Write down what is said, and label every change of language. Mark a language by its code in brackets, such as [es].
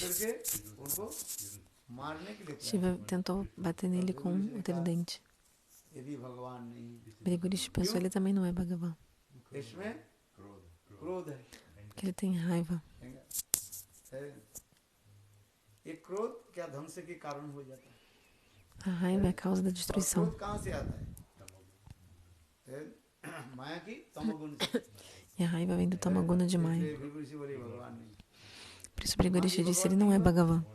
[hi] करके उनको मारने के लिए प्रयास [pt] Shiva tentou bater nele com o tridente. [hi] किया। यदि भगवान नहीं, [pt] Brigurishi pensou: ele também não é Bhagavan, [hi] इसमें क्रोध है। [pt] porque ele tem raiva. [hi] ये क्रोध क्या ध्वंस के कारण हो जाता है। [pt] A raiva é a causa da [hi] और [pt] destruição. [hi] क्रोध कहाँ से आता है। माया की तमोगुण से। [pt] E a raiva vem do Tamaguna de Maya. [hi] इसलिए भृगु ऋषि बोले भगवान नहीं। [pt] Por isso Brigurishi disse: ele não é Bhagavan,